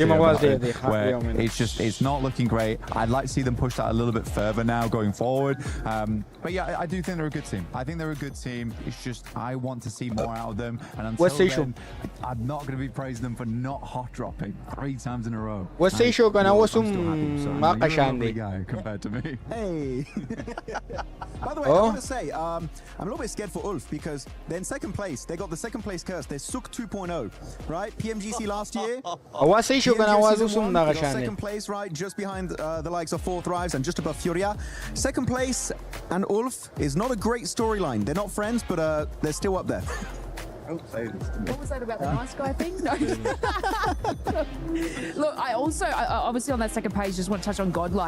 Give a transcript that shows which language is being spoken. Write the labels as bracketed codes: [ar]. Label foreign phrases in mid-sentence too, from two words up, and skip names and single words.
[en] Where it's not looking great. I'd like to see them push that a little bit further now going forward. But yeah, I do think they're a good team. I think they're a good team. It's just I want to see more out of them. And until then, I'm not going to be praising them for not hot dropping 3 times in a row. Wasay show ka na wasum makashandi guy compared to me. Hey. By the way, I want to say, I'm a little bit scared for Ulf because they're in second place. They got the second place curse. They're Suk 2.0, right? PMGC last year. Wasay show ka na wasum nakashandi. Second place, right? Just behind the likes of 4 Thrives and just above Furia. Second place and Ulf is not a great storyline. They're not friends, but they're still up there. What was that about the nice guy thing? No. Look, I obviously on that second page just want to touch on Godlike.